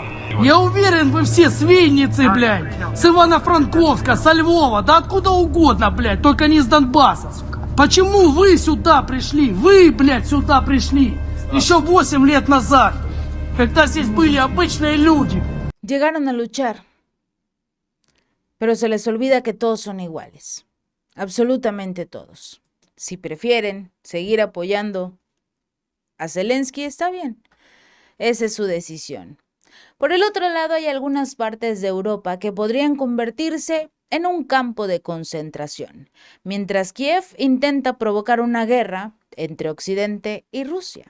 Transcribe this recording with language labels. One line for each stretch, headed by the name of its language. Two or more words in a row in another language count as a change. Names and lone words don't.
Russian: Я уверен, вы все с Винницы, блядь, с Ивано-Франковска, со Львова, да откуда угодно, блядь, только не с Донбасса, сука. Почему вы сюда пришли? Вы, блядь, сюда пришли. Еще 8 лет назад, когда здесь были обычные люди.
Spanish: Llegaron a luchar, pero se les olvida que todos son iguales, absolutamente todos. Si prefieren seguir apoyando a Zelensky, está bien, esa es su decisión. Por el otro lado, hay algunas partes de Europa que podrían convertirse en un campo de concentración, mientras Kiev intenta provocar una guerra entre Occidente y Rusia.